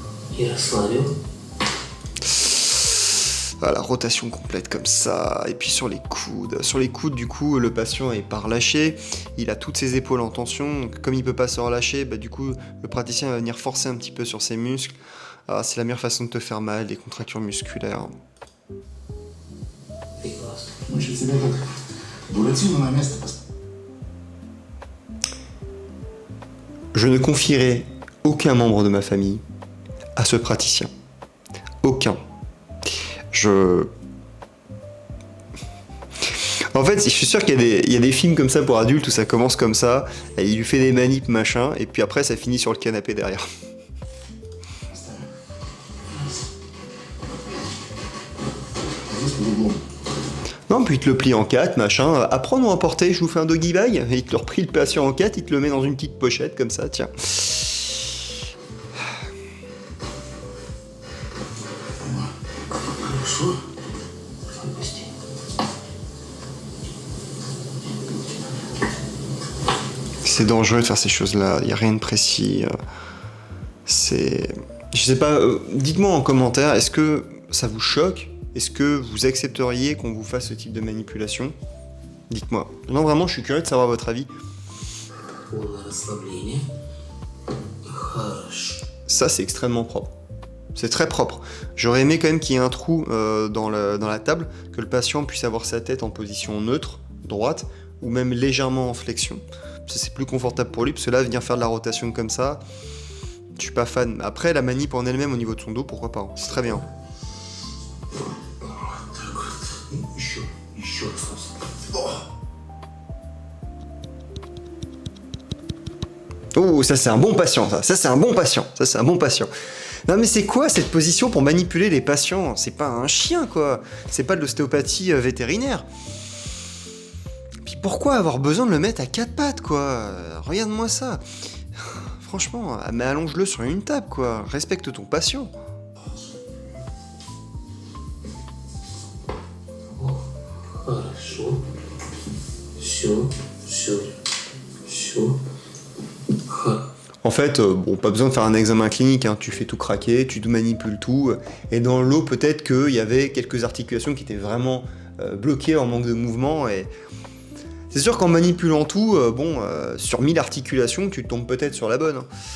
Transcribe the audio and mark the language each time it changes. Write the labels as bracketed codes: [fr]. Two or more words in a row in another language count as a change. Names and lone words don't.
[ru] И расслабил. [fr] Voilà, rotation complète comme ça, et puis sur les coudes. Sur les coudes, du coup, le patient est pas relâché, il a toutes ses épaules en tension, donc comme il peut pas se relâcher, bah, du coup, le praticien va venir forcer un petit peu sur ses muscles. Ah, c'est la meilleure façon de te faire mal, des contractures musculaires. [ru] Прекрасно. Мы же тебя как Буратино на место поставили. [fr] Je ne confierai aucun membre de ma famille à ce praticien. Aucun. En fait, je suis sûr qu'il y a des films comme ça pour adultes où ça commence comme ça, et il lui fait des manips, machin, et puis après ça finit sur le canapé derrière. [ru] Здесь по-другому. [fr] Non, puis il te le plie en 4, machin. À prendre ou à emporter, je vous fais un [en] doggy bag. [fr] Et il te le replie le patient en 4, il te le met dans une petite pochette comme ça, tiens. [ru] Хорошо. Отпусти. [fr] C'est dangereux de faire ces choses-là, il n'y a rien de précis. C'est... Je sais pas, dites-moi en commentaire, est-ce que ça vous choque? Est-ce que vous accepteriez qu'on vous fasse ce type de manipulation? Dites-moi. Non, vraiment, je suis curieux de savoir votre avis. [ru] Полное расслабление. Хорошо. [fr] Ça, c'est extrêmement propre. C'est très propre. J'aurais aimé quand même qu'il y ait un trou dans la table, que le patient puisse avoir sa tête en position neutre, droite, ou même légèrement en flexion. Ça, c'est plus confortable pour lui, parce que là, venir faire de la rotation comme ça, je suis pas fan. Après, la manip en elle-même au niveau de son dos, pourquoi pas, hein. C'est très bien. [ru] Так вот. Еще раз. [fr] Oh, ça c'est un bon patient, ça c'est un bon patient, ça c'est un bon patient. Non mais c'est quoi cette position pour manipuler les patients? C'est pas un chien quoi, c'est pas de l'ostéopathie vétérinaire. Puis pourquoi avoir besoin de le mettre à quatre pattes quoi? Regarde-moi ça. Franchement, mais allonge-le sur une table quoi, respecte ton patient. [ru] Хорошо. Все. [fr] En fait, bon, pas besoin de faire un examen clinique, hein. Tu fais tout craquer, tu manipules tout, et dans l'eau, peut-être qu'il y avait quelques articulations qui étaient vraiment bloquées en manque de mouvement, et c'est sûr qu'en manipulant tout, sur 1000 articulations, tu tombes peut-être sur la bonne, hein.